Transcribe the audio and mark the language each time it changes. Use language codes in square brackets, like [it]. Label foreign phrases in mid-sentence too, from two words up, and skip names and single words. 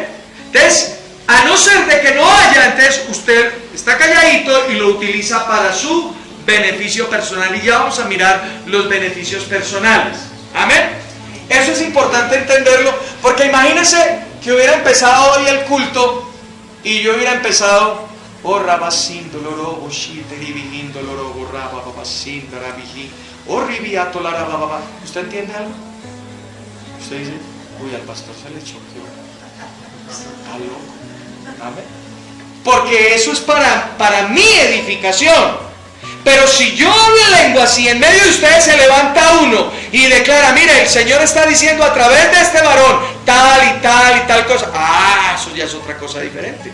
[es] Entonces, a no ser de que no haya, entonces usted está calladito y lo utiliza para su beneficio personal, y ya vamos a mirar los beneficios personales. Amén. Eso es importante entenderlo, porque imagínense que hubiera empezado hoy el culto y yo hubiera empezado oh rabasin doloro boshite ribihin doloro borraba babasin darabihin oh ribiato la rababa. ¿Usted entiende algo? Usted dice, uy, al pastor se le choqueó, está loco. Amén. Porque eso es para mi edificación. Pero si yo hablo en lenguas y en medio de ustedes se levanta uno y declara, mire, el Señor está diciendo a través de este varón tal y tal y tal cosa, eso ya es otra cosa diferente.